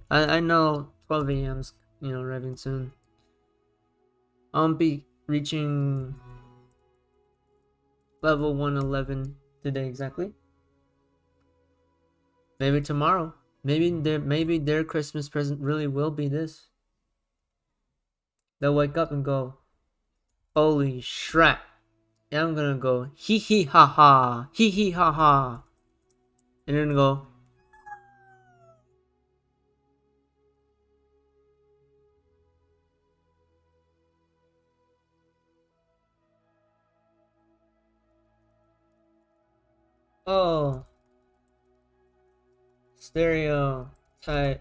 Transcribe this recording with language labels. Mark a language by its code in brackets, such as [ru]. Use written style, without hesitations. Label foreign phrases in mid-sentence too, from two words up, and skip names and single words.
[en] I know 12 a.m.'s arriving soon. I'll be reaching level 111 today exactly. Maybe tomorrow. Maybe their Christmas present really will be this. They'll wake up and go, "Holy shrap!" And I'm gonna go, "Hee hee ha ha, hee hee ha ha," and then go, "Oh, stereotype."